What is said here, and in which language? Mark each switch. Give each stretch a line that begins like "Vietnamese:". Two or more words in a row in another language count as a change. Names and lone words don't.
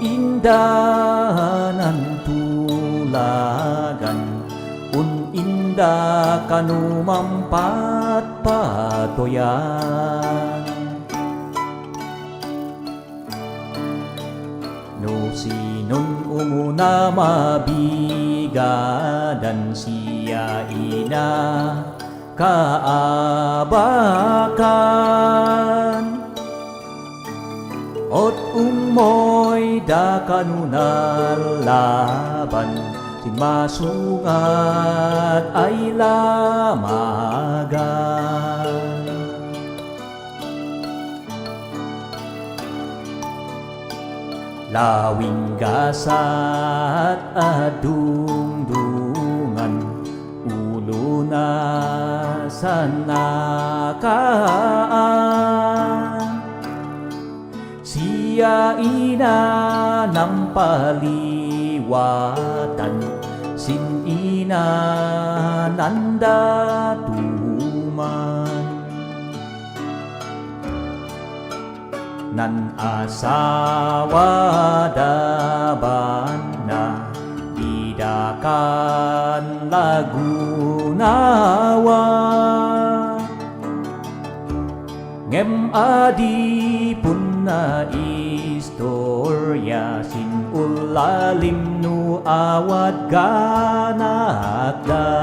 Tuwali Ifugao: indanan tulagan inda kanumampat patoyan no sinun umuna mabigadan siya ina kaabakan ot umoy da kanunalaban sin masungat ay lamagan lawing gasat adungdungan ulo na sa nakaan siya ina ng paliwatan sin ina nanda tuman nan asawa daban na didakan lagunawa ngem adi pun na istorya sin ulalim nu awat ganakda